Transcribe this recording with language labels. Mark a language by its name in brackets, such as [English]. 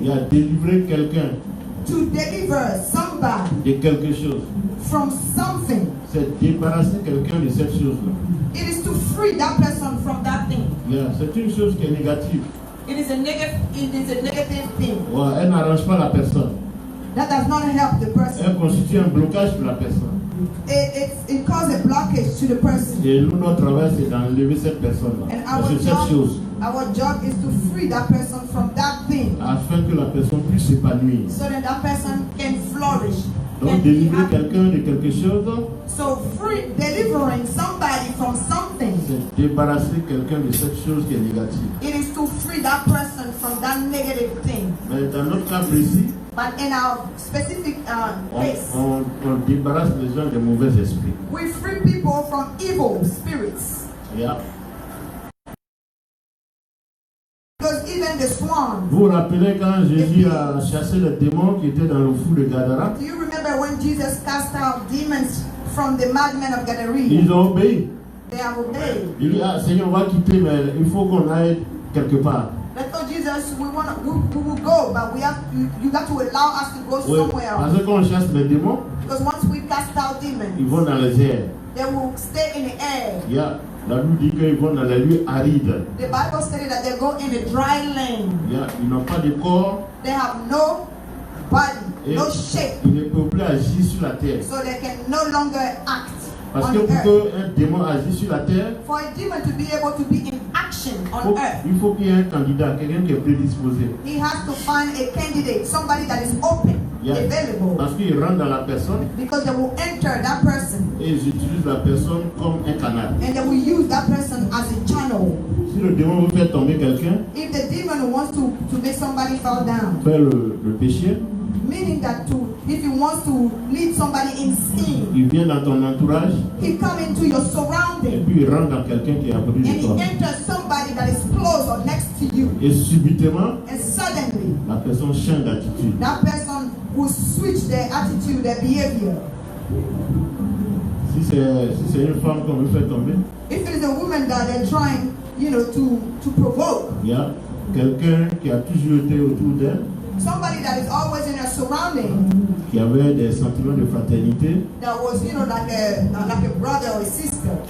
[French] Il y a délivrer quelqu'un [English] To deliver somebody [French] de quelque chose. [English] from something. [French] C'est débarrasser quelqu'un de cette chose-là. [English] It is to free that person from that thing. [French] C'est une chose qui est négative. [English] It is a negative thing. [French] Elle n'arrange pas la personne. [English] That does not help the person. [French] Elle constitue un blocage pour la personne. [English] It causes a blockage to the person. [French] Et nous, notre travail, c'est d'enlever cette personne-là. [English] And [French] C'est cette chose. [English] our job is to free that person from that thing, [French] Afin que la personne puisse s'épanouir. [English] so that that person can flourish. [French] Donc, [English] can be [French] délivrer [English] happy. [French] quelqu'un de quelque chose, [English] So delivering somebody from something, [French] c'est débarrasser quelqu'un de cette chose qui est négative. [English] it is to free that person from that negative thing. [French] Mais dans notre cas précis, [English] But in our specific case, [French] on débarrasse les gens des mauvais esprits. [English] we free people from evil spirits. Because even the swans. [French] Vous vous rappelez quand Jésus a chassé les démons qui étaient dans le fou de Gadara? [English] Do you remember when Jesus cast out demons from the madmen of Gadarene? [French] Ils ont obéi. [English] They have obeyed. [French] Il dit, Seigneur, on va quitter, mais il faut qu'on aille quelque part. [English] They told Jesus, we will go, but you got to allow us to go [French] Oui, [English] somewhere [French] parce [English] else. [French] que quand on chasse les démons, [English] Because once we cast out [French] ils [English] demons, [French] vont dans les airs. [English] they will stay in the air. [French] La Bible dit qu'ils vont dans les lieux arides. [English] The Bible stated that they go in a dry land. [French] Ils n'ont pas de corps. [English] They have no body, [French] Et [English] no shape, [French] ils ne peuvent plus agir sur la terre. [English] so they can no longer act [French] Parce [English] on [French] que pour [English] earth. [French] qu'un démon agisse sur la terre, [English] For a demon to be able to be in action on earth, [French] il faut qu'il y ait un candidat, quelqu'un qui est prédisposé. [English] he has to find a candidate, somebody that is open, available, [French] Parce qu'il rentre dans la personne [English] because they will enter that person [French] et ils utilisent la personne comme un canal. [English] and they will use that person as a channel. [French] Si le démon veut faire tomber quelqu'un, [English] If the demon wants to make somebody fall down, [French] faire le péché, [English] meaning that if he wants to lead somebody in sin, [French] il vient dans ton entourage [English] he come into your [French] et [English] surrounding [French] puis il rentre dans quelqu'un qui est à côté [English] and [French] de [English] he [French] toi. [English] enters somebody that is close or next to you, [French] Et subitement, [English] and suddenly [French] la personne change d'attitude. [English] that person will switch their attitude, their behavior. [French] Si c'est une femme qu'on veut faire tomber, [English] if it is a woman that they're trying, to provoke, [French] il y a quelqu'un qui a toujours été autour d'elle, [English] somebody that is always in her surrounding, [French] qui avait des sentiments de fraternité. [English] that was, like a brother or a sister,